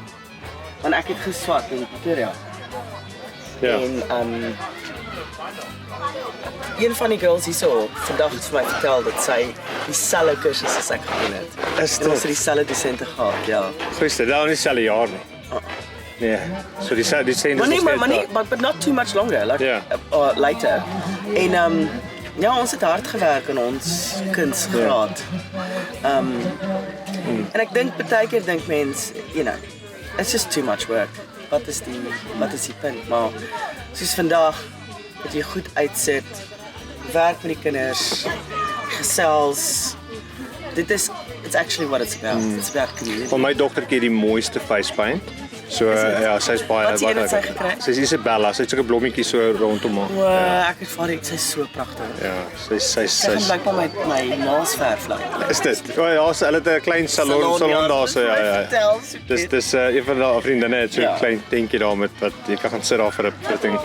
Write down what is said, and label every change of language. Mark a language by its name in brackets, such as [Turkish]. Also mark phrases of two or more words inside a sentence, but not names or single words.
[Afrikaans] Want ek het geswat in Pretoria. Ja. En een van die girls hierso vandag het vir my vertel dat sy dieselfde kursus as ek gedoen het. Is dit? En ons het dieselfde dosente gehad, ja. Goeiste, dat is dieselfde jaar nie. Nee, so die same [English] but not too much longer, like later. [Afrikaans] En ja, ons het hard gewerk in ons kunsgraad. En ek dink baie keer dink mense, [English] you know, it's just too much work. [Afrikaans] Wat is die punt? Maar soos vandag dat jy goed uitsit, werk met die kinders, gesels. [English] It's actually what it's about. It's about community. [Afrikaans] Van my dogtertjie die mooiste [English] face paint. [Afrikaans] So ja, sy's baie wat sy gekry. Sy's Isabella, sy het sulke blommetjies so rondom haar. Ja. Ek het vir haar sy's so pragtig. Ja, sy's lyk maar my naelsverf lyk. Is dit? Ja, hulle het 'n klein salon daar so ja. Dis een van die vriendinne het so 'n klein tentjie daar met wat jy kan gaan sit daar vir 'n ding.